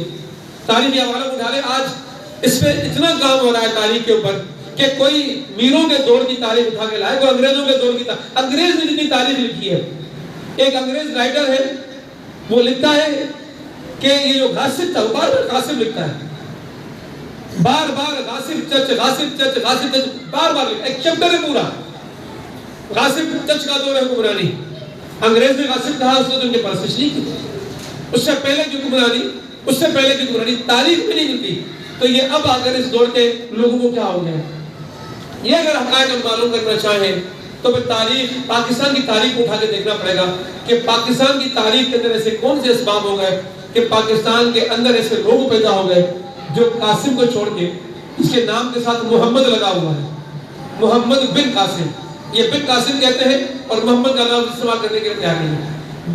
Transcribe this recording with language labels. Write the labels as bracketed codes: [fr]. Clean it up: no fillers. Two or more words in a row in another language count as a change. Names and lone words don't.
[ur] تاریخی حوالہ اٹھا لیں، آج اس پہ اتنا کام ہو رہا ہے تاریخ کے اوپر کہ کوئی میروں کے دور کی تاریخ اٹھا کے لائے، کوئی انگریزوں کے دور کی تاریخ۔ انگریز نے جتنی تاریخ لکھی ہے، ایک انگریز رائٹر ہے، وہ لکھتا ہے کہ یہ جو غاصب تھا، وہ بار بار غاصب لکھتا ہے، بار بار غاصب چچ غاصب چچ غاصب چچ، بار بار لکھتا ہے، ایک چیپٹر ہے پورا غاصب چچ کا دور ہے حکمرانی۔ انگریز نے غاصب کہا، اس نے تو ان کے پرستش نہیں کی، اس سے پہلے کی حکمرانی، اس سے پہلے کی حکمرانی تاریخ میں نہیں ملتی۔ تو یہ اب اگر اس دور کے لوگوں کو کیا ہو گیا ہے، یہ اگر حقائق ہم معلوم کرنا چاہیں تو پھر تاریخ، پاکستان کی تاریخ کو اٹھا کے دیکھنا پڑے گا کہ پاکستان کی تاریخ کے اندر ایسے کون سے اسباب ہو گئے کہ پاکستان کے اندر ایسے لوگ پیدا ہو گئے جو قاسم کو چھوڑ کے، اس کے نام کے ساتھ محمد لگا ہوا ہے، محمد بن قاسم، یہ بن قاسم کہتے ہیں اور محمد کا نام استعمال کرنے کے لیے تیار نہیں ہے۔